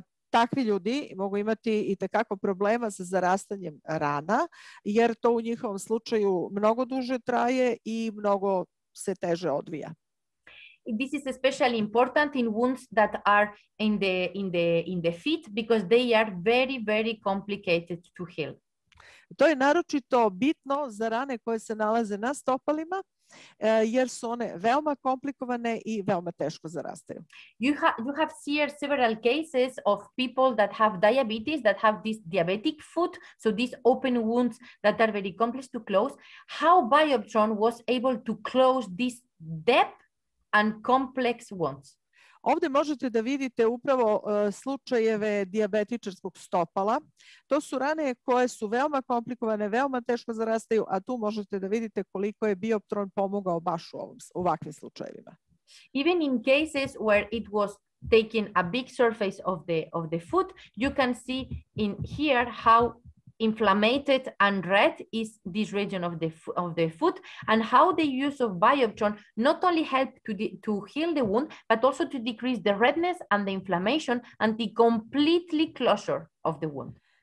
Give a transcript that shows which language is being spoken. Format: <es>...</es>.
<sr>Takvi ljudi mogu imati i tekako problema sa zarastanjem rana, jer to u njihovom slučaju mnogo duže traje i mnogo se teže odvija.</sr> <en>This is especially important in wounds that are in the feet because they are very, very complicated to heal.</en> <sr>To je naročito bitno za rane koje se nalaze na stopalima, jer su one veoma komplikovane i veoma teško zarastaju.</sr> <en>You have here several cases of people that have diabetes, that have this diabetic foot, so these open wounds that are very complex to close. How Bioptron was able to close this depth and complex wounds?</en> <sr>Ovdje možete da vidite upravo slučajeve dijabetičarskog stopala. To su rane koje su veoma komplikovane, veoma teško zarastaju, a tu možete da vidite koliko je Bioptron pomogao baš u ovakvim slučajevima.</sr> <en>Even in cases where it was taking a big surface of the foot, you can see in here how inflamed and red is this region of the foot, and how the use of Bioptron not only helped to heal the wound, but also to decrease the redness and the inflammation and the completely closure of the wound.</en>